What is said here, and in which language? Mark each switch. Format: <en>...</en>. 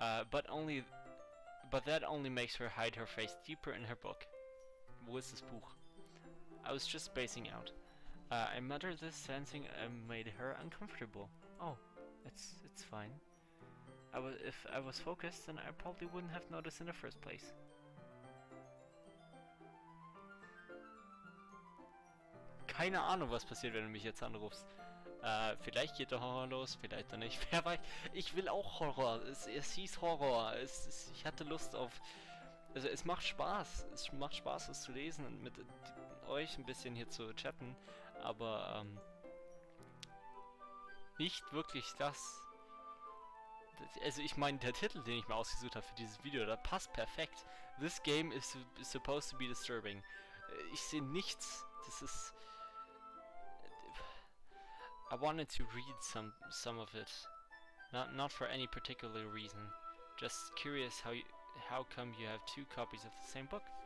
<en>But that only makes her hide her face deeper in her book.</en> <de>Wo ist das Buch?</de> <en>I was just spacing out. I muttered this, sensing I made her uncomfortable. Oh, it's fine. If I was focused, then I probably wouldn't have noticed in the first place.</en> <de>Keine Ahnung, was passiert, wenn du mich jetzt anrufst. Vielleicht geht der Horror los, vielleicht auch nicht. Wer weiß. Ich will auch Horror. Es hieß Horror. Ich hatte Lust auf... Also es macht Spaß. Es macht Spaß, es zu lesen und mit euch ein bisschen hier zu chatten. Aber nicht wirklich das. Also ich meine, der Titel, den ich mir ausgesucht habe für dieses Video, der passt perfekt.</de> <en>This game is supposed to be disturbing.</en> <de>Ich sehe nichts. Das ist...</de> <en>I wanted to read some of it, not for any particular reason. Just curious how come you have two copies of the same book?</en>